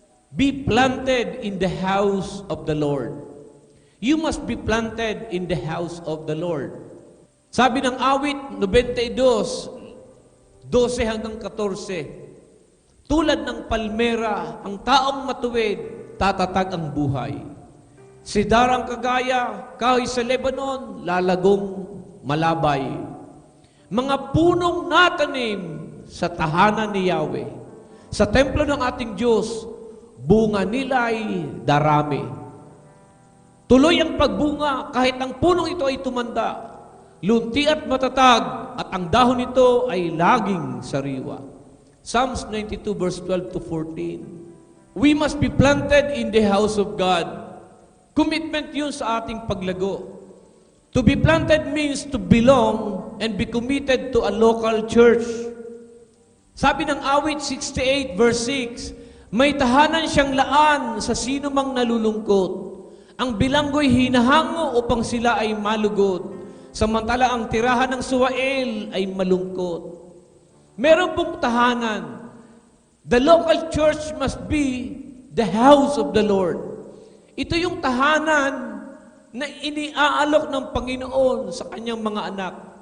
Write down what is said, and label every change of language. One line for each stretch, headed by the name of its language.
English: Be planted in the house of the Lord. You must be planted in the house of the Lord.
Filipino: Sabi ng awit 92, 12 hanggang 14, tulad ng palmera, ang taong matuwid, tatatag ang buhay. Si darang kagaya, kahoy sa Lebanon, lalagong malabay. Mga punong natanim sa tahanan ni Yahweh. Sa templo ng ating Diyos, bunga nila ay darami. Tuloy ang pagbunga kahit ang punong ito ay tumanda. Lunti at matatag at ang dahon nito ay laging sariwa.
English: Psalms 92 verse 12 to 14. We must be planted in the house of God.
Filipino: Commitment yun sa ating paglago.
English: To be planted means to belong and be committed to a local church.
Filipino: Sabi ng awit 68 verse 6, may tahanan siyang laan sa sino mang nalulungkot. Ang bilanggo'y hinahango upang sila ay malugod. Samantala ang tirahan ng suwail ay malungkot. Meron pong tahanan.
English: The local church must be the house of the Lord.
Filipino: Ito yung tahanan na iniaalok ng Panginoon sa kanyang mga anak.